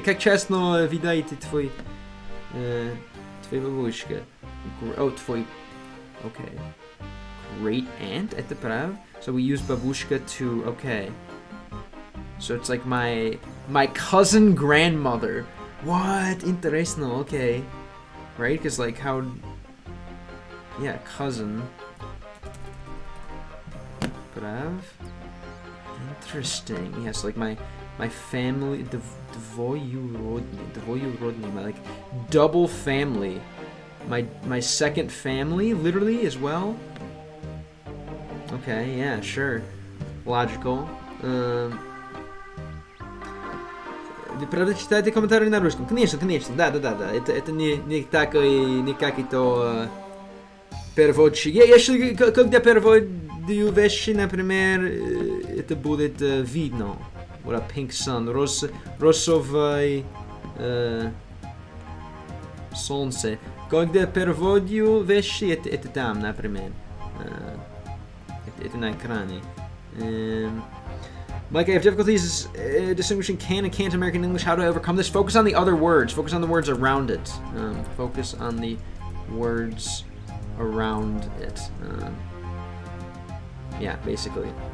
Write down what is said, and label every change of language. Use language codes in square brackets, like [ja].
[ru] Как часто видаете твой бабушка? Твой, okay. [en] Great aunt, [ru] это прав? [en] So we use бабушка to, okay. So it's like my cousin grandmother. What? [ru] Интересно, okay. [en] Right? Because like how, yeah, cousin. Prav? Interesting. Yes, like my family, dvoyurodny, my like double family. My second family, literally, as well. Okay, yeah, sure. Logical. [ru] Вы правда читаете комментарии на русском? Конечно, да. Это не как то переводчик. Если когда переводю вещи, например, это будет видно. Вот [en] a pink sun, [ru] розовое солнце. Когда переводю вещи, это там, например. Это на экране. [en] Like, I have difficulties distinguishing can and can't American English. How do I overcome this? Focus on the other words. Focus on the words around it. Focus on the words around it. Yeah, basically.